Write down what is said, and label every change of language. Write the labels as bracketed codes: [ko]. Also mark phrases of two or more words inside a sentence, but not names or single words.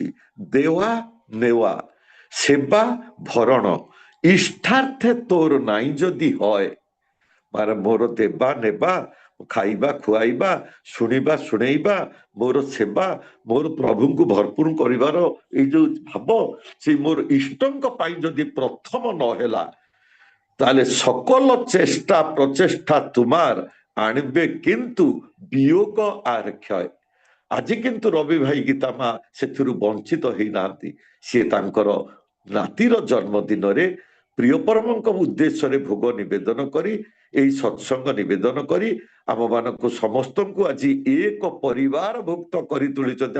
[bn] দেওয়া নেওয়া সেবা ভরণ ইষ্টার্থে তোর নাই যদি হয়। [or] ମାନେ ମୋର ଦେବା ନେବା, ଖାଇବା ଖୁଆଇବା, ଶୁଣିବା ଶୁଣେଇବା, ମୋର ସେବା, ମୋର ପ୍ରଭୁଙ୍କୁ ଭରପୁର କରିବାର ଏଇ ଯୋଉ ଭାବ, ସେ ମୋର ଇଷ୍ଟଙ୍କ ପାଇଁ ଯଦି ପ୍ରଥମ ନହେଲା, ତାହେଲେ [bn] সকল চেষ্টা প্রচেষ্টা তোমার আনবে কিন্তু বিয়োগ আর ক্ষয়। [or] ଆଜି କିନ୍ତୁ ରବି ଭାଇ ଗୀତା ମା ସେଥିରୁ ବଞ୍ଚିତ ହେଇନାହାନ୍ତି। ସିଏ ତାଙ୍କର ନାତିର ଜନ୍ମଦିନରେ ପ୍ରିୟ ପରମଙ୍କ ଉଦ୍ଦେଶ୍ୟରେ ଭୋଗ ନିବେଦନ କରି, ଏଇ ସତ୍ସଙ୍ଗ ନିବେଦନ କରି ଆମମାନଙ୍କୁ ସମସ୍ତଙ୍କୁ ଆଜି ଏକ ପରିବାର ଭୁକ୍ତ କରି ତୁଳିଛନ୍ତି।